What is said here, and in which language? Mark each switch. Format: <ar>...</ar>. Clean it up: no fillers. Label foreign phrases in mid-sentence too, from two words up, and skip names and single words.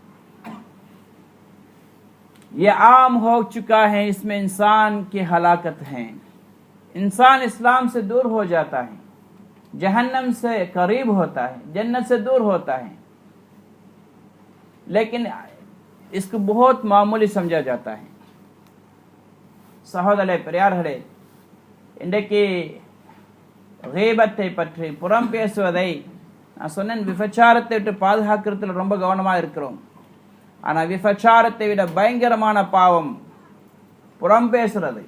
<hi>ये आम हो चुका है। इसमें इंसान की हलाकत है। इंसान इस्लाम से दूर हो जाता है, जहन्नम से करीब होता है, जन्नत से दूर होता है। लेकिन इसको बहुत मामूली समझा जाता है।</hi> <ta>சகோதரர்களே, பெரியார்களே, இன்றைக்கு கீபத்தை பற்றி, புறம் பேசுவதை நான் சொன்னேன், விபச்சாரத்தை விட்டு பாதுகாக்கிறதுல ரொம்ப கவனமாக இருக்கிறோம். ஆனால் விபச்சாரத்தை விட பயங்கரமான பாவம் புறம் பேசுறது.</ta>